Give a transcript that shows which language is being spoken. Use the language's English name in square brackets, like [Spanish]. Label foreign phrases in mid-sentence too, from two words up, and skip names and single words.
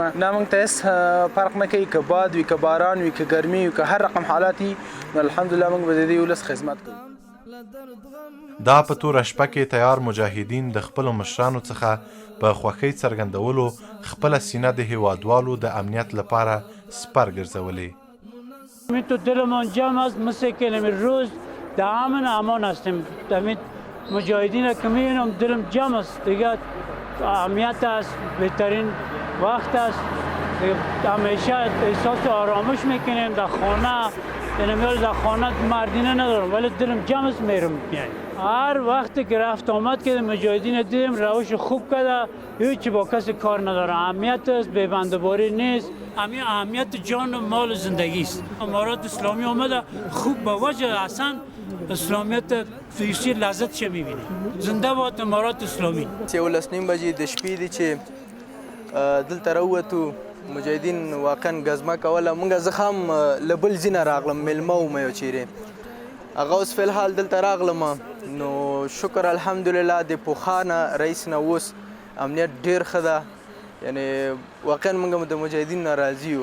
[Pashto] نه موږ ته هیڅ فرق نه کوي که باد وي که باران وي که ګرمي وي که هر رقم حالات وي نو الحمدلله موږ به د دې ولس خدمت کوو. دا په توره شپه کې تیار مجاهدین د خپلو مشرانو څخه په خوښۍ څرګندولو خپله سینه د هیوادوالو د امنیت لپاره سپر ګرځولې. [Persian] تو دلمان جمع است مثل که روز در امن امان هستیم. مجاهدین که میبینم دلم جمع است دیگه امنیت است بهترین وقت است همیشه احساس آرامش میکنیم در خانه در خانه مردینه ندارم ولی دلم جمع است میرم هر وقت که رفت آمد که مجاهدین دیدم روش خوب کرده هیچ با کسی کار نداره اهمیت است ببندباری نیست اهمیت جان و مال زندگی است. امارات اسلامی آمده خوب به وجه اصلا اسلامیت فیشی لذت چه میبینی زنده باد امارات اسلامی. [Pashto] 11:30 بجې د شپې دي چې دلته راووتو مجاهدین واقعا ګزمه کوله موږ زه هم له بل ځینه راغلم میلمه وم یو چیرې هغه اوس فلحال دلته راغلم نو شکر الحمدلله د پوخانه رئیس نه اوس امنیت ډیر ښه ده یعنې واقعا موږ د مجاهدین نه راضي یو.